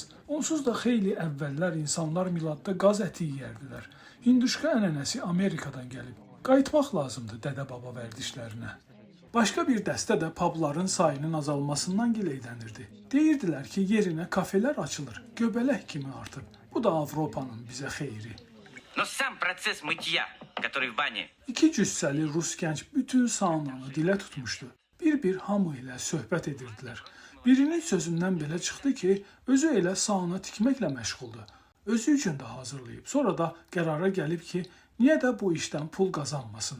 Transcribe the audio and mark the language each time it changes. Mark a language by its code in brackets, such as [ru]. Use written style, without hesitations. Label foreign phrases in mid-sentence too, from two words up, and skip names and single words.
[az] Onsuz da xeyli əvvəllər insanlar Miladda qaz əti yeyərdilər. Hinduşka ənənəsi Amerikadan gəlib. Qayıtmaq lazımdır dədə-baba vərdişlərinə. Başqa bir dəstə də pubların sayının azalmasından gileylənirdi. Deyirdilər ki, yerinə kafelər açılır, göbələk kimi artıb. Bu da Avropanın bizə xeyri. [ru] Но сам процесс мытья, который в бане. [az] İki cüssəli rus gənc bütün saunanı dilə tutmuşdu. Bir hamı ilə söhbət edirdilər. Birinin sözündən belə çıxdı ki, özü elə sauna tikməklə məşğuldur. Özü üçün də hazırlayıb. Sonra da qərara gəlib ki, niyə də bu işdən pul qazanmasın.